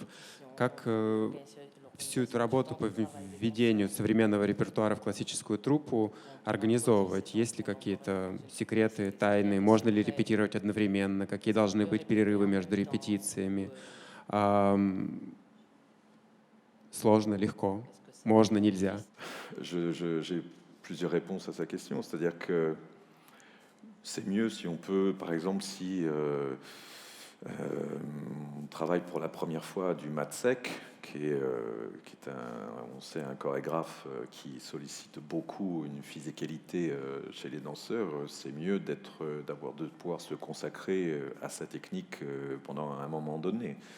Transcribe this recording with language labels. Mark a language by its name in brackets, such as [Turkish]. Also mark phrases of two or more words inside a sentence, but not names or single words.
[Russian] Как всю эту работу по введению современного репертуара в классическую труппу организовывать? Есть ли какие-то секреты, тайны? Можно ли репетировать одновременно? Какие должны быть перерывы между репетициями? Сложно, легко? Можно, нельзя? [French] J'ai plusieurs réponses à sa question, c'est-à-dire que c'est mieux si on peut, par exemple, si on travaille pour la première fois du Matsek, qui est on sait, un chorégraphe qui sollicite beaucoup une physicalité chez les danseurs, c'est mieux de pouvoir se consacrer à sa technique pendant un moment donné.